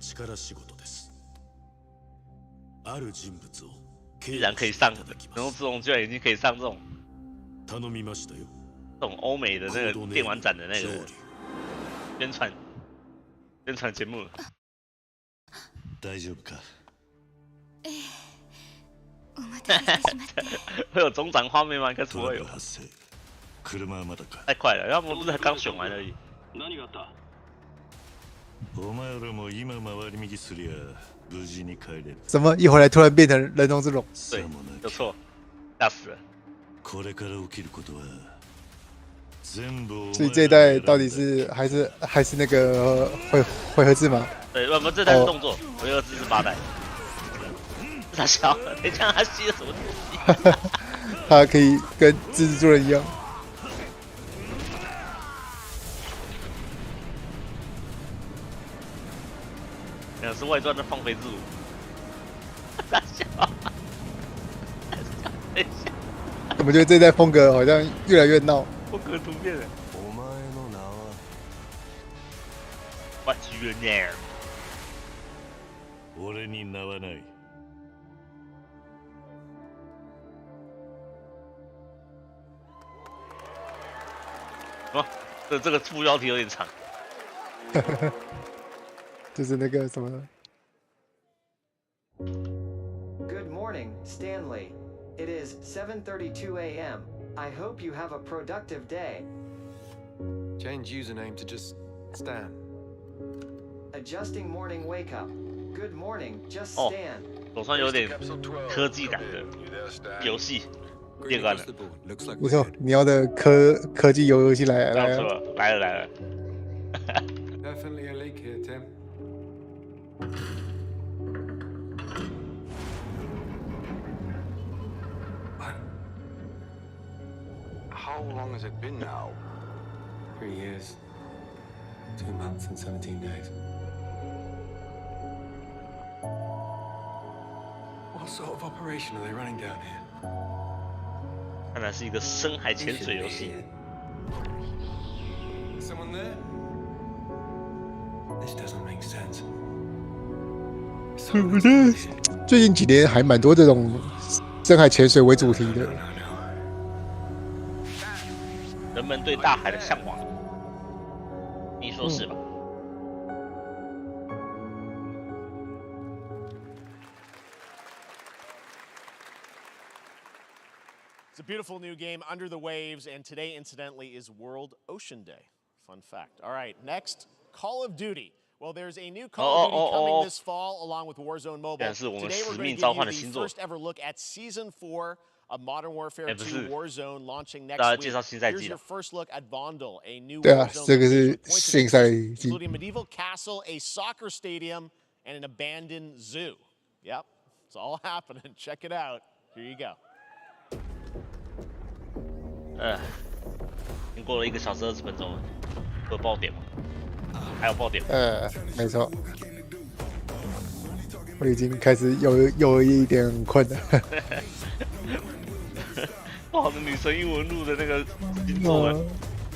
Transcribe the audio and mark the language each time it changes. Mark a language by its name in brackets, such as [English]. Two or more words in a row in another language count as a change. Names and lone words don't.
[Chinese] 居然可以上，人中之龙居然已经可以上这种欧美的那个电玩展的那个宣传节目。 [Japanese] 大丈夫か？ [Chinese] 会有中展画面吗？应该是不会有。太快了，要不不是刚选完而已。 [Japanese] お前らも今回り右すりゃ無事に帰れる。 [Chinese] 什么？一回来突然变成人中之龙？对，有错，吓死了。 [Japanese] これから起きることは全部。 [Chinese] 所以这一代到底是还是那个回合制吗？对，不，这代是动作，回合制是8代。他笑了，你看他吸了什么东西？他可以跟蜘蛛人一样。是外传的放飞自我。他笑。等一下。我觉得这一代风格好像越来越闹。风格突变了。 [English] What's your name？ [Japanese] 俺に名はない。 [Chinese] 哦，这个副标题有点长。就是那个什么。 [English] Good morning, Stanley. It is 7:32 a.m. I hope you have a productive day. Change username to just Stan. Adjusting morning wake up. Good morning, just Stan. [Chinese] 总算有点科技感的游戏变干了。不错，你要的科技游戏来了。来了。 [English] Definitely a leak here, Tim. How long has it been now? 3 years, 2 months and 17 days. What sort of operation are they running down here? [Chinese] 看来是一个深海潜水游戏。 [English] Someone there? This doesn't make sense. [Chinese] 我觉得最近几年还蛮多这种深海潜水为主题的。人们对大海的向往，你说是吧？ [English] It's a beautiful new game, Under the Waves, and today, incidentally, is World Ocean Day. Fun fact. All right, next, Call of Duty. Well, there's a new Call of Duty coming this fall, along with Warzone Mobile. Today, we're going to give you the first ever look at Season 4 of Modern Warfare 2 Warzone launching next week. Here's your first look at Vondel, a new Warzone including a medieval castle, a soccer stadium, and an abandoned zoo. Yep, it's all happening. Check it out. Here you go. [Chinese] 经过了1个小时20分钟了，有爆点吗？还有爆点吗？没错，我已经开始有一点困了。不好的女神异闻录的那个星座了。